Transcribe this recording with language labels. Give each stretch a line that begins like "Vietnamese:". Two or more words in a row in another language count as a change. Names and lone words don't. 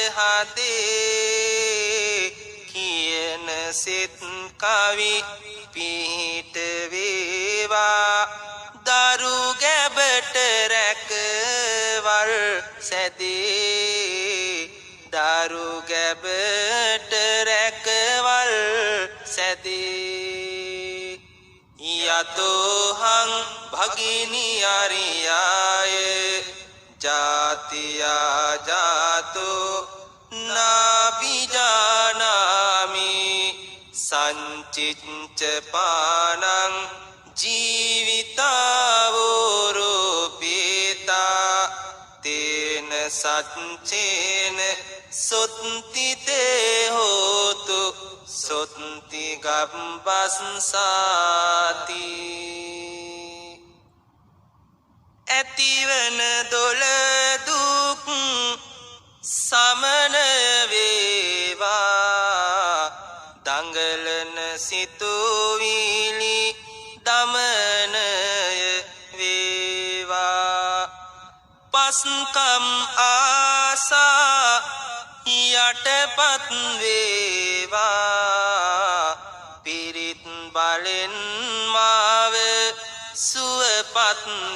Sinhala: හදේ කියන සෙත් කවි පිහිට වේවා දරු ගැබට රැකවල් සැදේ දරු ගැබට රැකවල් සැදේ
Pali: යතෝහං භගිනි අරියාය ජාතියා ජාතෝ නාබිජානාමි සංචිච්ච පානං ජීවිතාවෝරෝපේතා තේන සච්චේන සොත්තිතේ හෝතු සොත්ති ගබ්බස්සාති
Sinhala: ඇතිවන දොළ දුක් සමන වේවා දඟලන සිතුවිලි දමනය වේවා පස්කම් ආසා යටපත් වේවා පිරිත් බලෙන් මාව සුවපත්